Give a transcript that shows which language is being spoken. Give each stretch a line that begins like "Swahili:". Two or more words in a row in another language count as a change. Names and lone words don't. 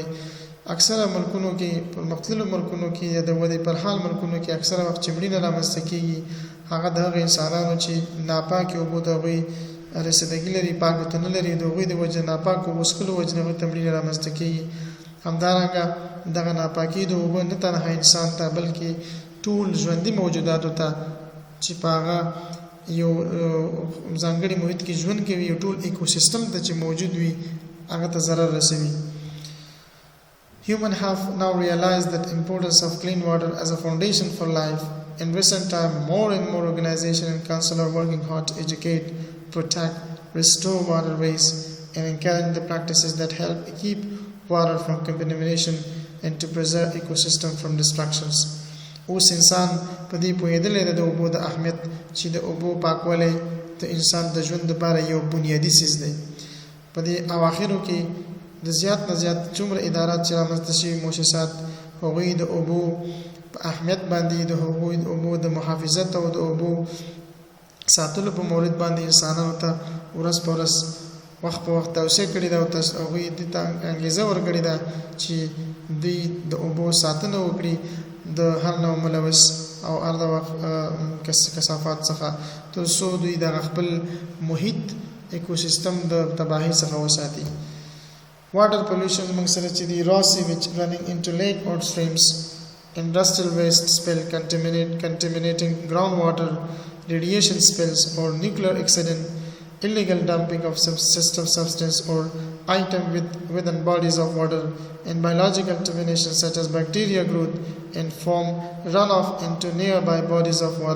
Pashto: اکثره ملکونو کې، پرمختللو ملکونو کې یا د ودې پر حال ملکونو کې اکثره وخت چې مړینه رامنځته کېږي هغه د هغه انسانانو چې ناپاکې اوبو د هغوی رسیدګي لري، پاکو ته نه لري، د هغوی د وجې ناپاکو اوبو څښلو وجې نه هغوی ته مړینه رامنځته کېږي. همدارنګه دغه ناپاکي د اوبو نه تنها انسان ته بلکې ټول ژوندي موجوداتو ته چې په هغه یو ځانګړي محیط کې ژوند کوي، یو ټول ایکوسیستم ته چې موجود وي هغه ته ضرر رسوي.
English: Humans have now realized the importance of clean water as a foundation for life. In recent time, more and more organizations and councils are working hard to educate, protect, restore waterways, and encourage the practices that help keep water from contamination and to preserve ecosystem from destructions.
Pashto: اوس انسان په دې پوهېدلی دی د اوبو د اهمیت چې د اوبو پاکوالی د انسان د ژوند لپاره یو بنیادي څیز دی. په دې اواخرو کې د زیات نه زیات څومره ادارات چې رامنځته شوي مؤسسات، هغوی د اوبو په اهمیت باندې، د هغوی د اوبو د محافظت او د اوبو ساتلو په مورد باندې انسانانو ته ورځ په ورځ وخت په وخت توصیه کړې ده او هغوی دې ته انګېزه ورکړې ده چې دوی د اوبو ساتنه وکړي د هر نوع ملوث او هر ډول کثافات څخه، تر څو دوی د خپل محیط ایکوسیستم د تباهۍ څخه وساتي.
English: Water pollution
Pashto: موږ سره چې دی
English: raw sewage running into lake or streams, industrial waste spill contaminating groundwater, radiation spills or nuclear accident illegal dumping of substance or item within bodies of water, and biological contamination such as bacteria growth and form runoff into nearby bodies of water.